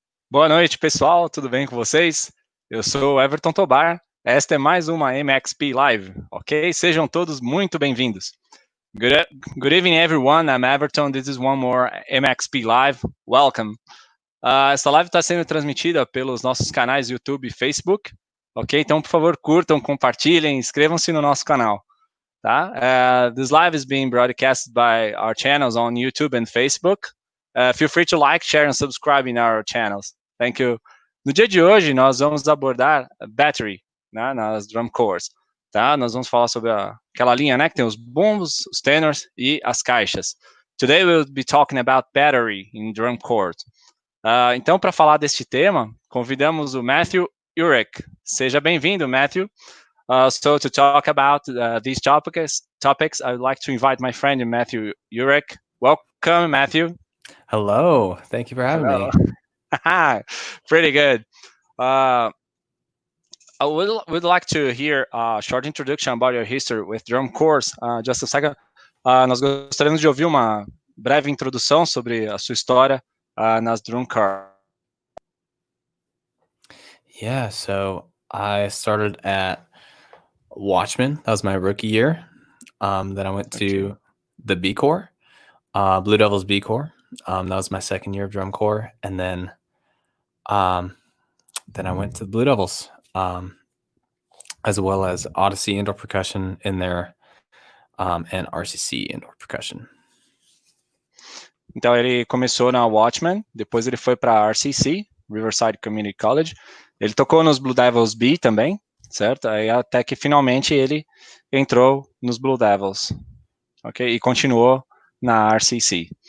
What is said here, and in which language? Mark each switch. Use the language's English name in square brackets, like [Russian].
[Portuguese] Boa noite, pessoal, tudo bem com vocês? Eu sou o 𝗵𝗻𝘀𝘀𝘀, esta é mais uma MXP Live, ok? Sejam todos muito bem-vindos. [English] Good evening, everyone. I'm Everton. This is one more MXP Live. Welcome. [Portuguese] Essa live está sendo transmitida pelos nossos canais YouTube e Facebook, ok? Então, por favor, curtam, compartilhem, inscrevam-se no nosso canal, tá? [English] This live is being broadcast by our channels on YouTube and Facebook. Feel free to like, share, and subscribe in our channels. Thank you. [Portuguese] No dia de hoje, nós vamos abordar battery, né, nas drum corps, tá? Nós vamos falar sobre aquela linha, né, que tem os bombos, os tenors e as caixas. [English] Today we'll be talking about battery in drum corps. [Portuguese] Então, para falar deste tema, convidamos o Matthew Uhrich. Seja bem-vindo, Matthew. [English] So to talk about these topics, I would like to invite my friend Matthew Uhrich. Welcome, Matthew. Hello. Thank you for having me. Pretty good. I would like to hear a short introduction about your history with drum corps. Just a second. [Portuguese] Nós gostaríamos de ouvir uma breve introdução sobre a sua história nas drum corps. [English] Yeah, so I started at Watchman. That was my rookie year. Then I went to the B Corps, BlueDevils B Corps. That was my second year of drum corps, and then I went to the BlueDevils, as well as Odyssey indoor percussion in there, and RCC indoor percussion. [Portuguese] Então ele começou na Watchman, depois ele foi para RCC, Riverside Community College. Ele tocou nos BlueDevils B também, certo? Aí até que finalmente ele entrou nos BlueDevils, ok? E continuou na RCC.